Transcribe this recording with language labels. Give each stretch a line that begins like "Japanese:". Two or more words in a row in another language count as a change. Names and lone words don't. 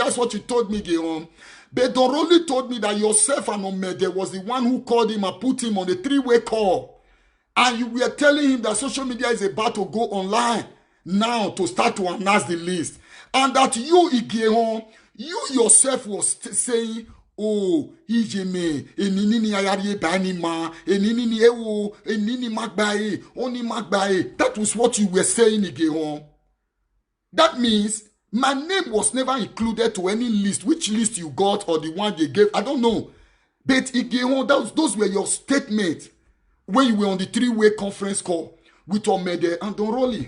English: That's what you told me, Igeon. But Don Rolly told me that yourself and Omede was the one who called him and put him on a three-way call. And you were telling him that social media is about to go online now to start to announce the list. And that you, Igeon, you yourself was saying, oh, Ijeme, enini ayariye banima, enini ewo, enini magbae, oni magbae. That was what you were saying, Igeon. That means my name was never included to any list. Which list you got or the one they gave, I don't know. But Igeon, those were your statements when you were on the three-way conference call with Omede and Don Rolly.